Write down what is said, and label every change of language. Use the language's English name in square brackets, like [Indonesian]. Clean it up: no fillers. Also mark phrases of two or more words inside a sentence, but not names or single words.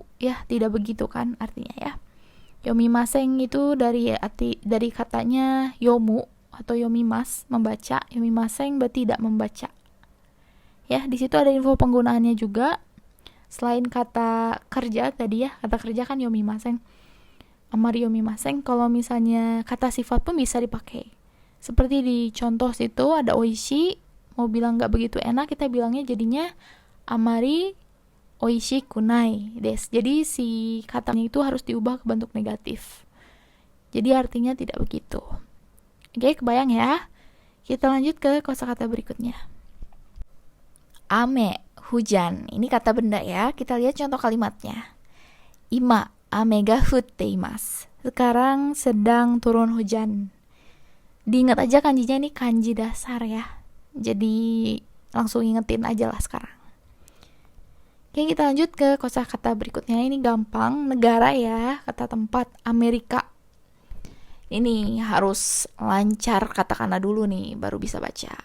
[Indonesian] Ya, tidak begitu kan artinya ya. Yomimasen itu dari katanya yomu atau yomimas, membaca. Yomimasen berarti tidak membaca. Ya, di situ ada info penggunaannya juga. Selain kata kerja tadi ya, kata kerja kan yomimasen. [Japanese] あまり読みません, [Indonesian] kalau misalnya kata sifat pun bisa dipakai. Seperti di contoh situ ada oishi, mau bilang nggak begitu enak, kita bilangnya jadinya [Japanese] あまりおいしくないです. [Indonesian] Jadi si katanya itu harus diubah ke bentuk negatif. Jadi artinya tidak begitu. Oke, kebayang ya? Kita lanjut ke kosakata berikutnya. Ame, hujan. Ini kata benda ya. Kita lihat contoh kalimatnya. [Japanese] 今、雨が降っています. [Indonesian] Sekarang sedang turun hujan. Diingat aja kanjinya, ini kanji dasar ya. Jadi langsung ingetin aja lah sekarang. Oke, kita lanjut ke kosakata berikutnya. Ini gampang. Negara ya, kata tempat Amerika. Ini harus lancar katakana dulu nih, baru bisa baca.